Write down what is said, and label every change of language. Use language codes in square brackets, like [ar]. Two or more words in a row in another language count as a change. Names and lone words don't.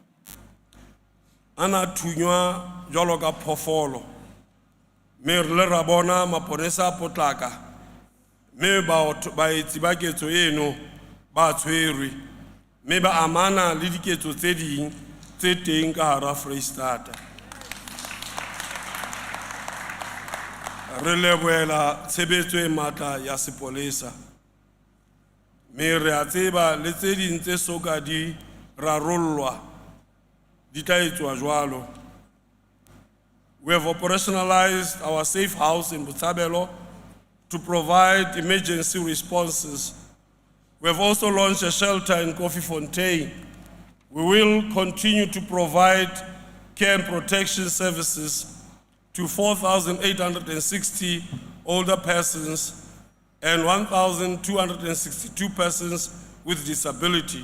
[st] ana thunywa jwalo ka phofolo, mme re ra bona maponesa a potlaka mme baetsi ba ketso eno ba tshwerwe mme ba amana le diketso tse ding tse teng ka hara Freistata. Re lebohela tshebetso e matla ya sepolesa, mme re a tseba le tse ding tse soka di rarollwa di tla etswa jwalo. [en] We have operationalized our safe house in Phuthaditjhaba to provide emergency responses. We have also launched a shelter in Kofifontein. We will continue to provide care and protection services to 4,860 older persons and 1,262 persons with disability.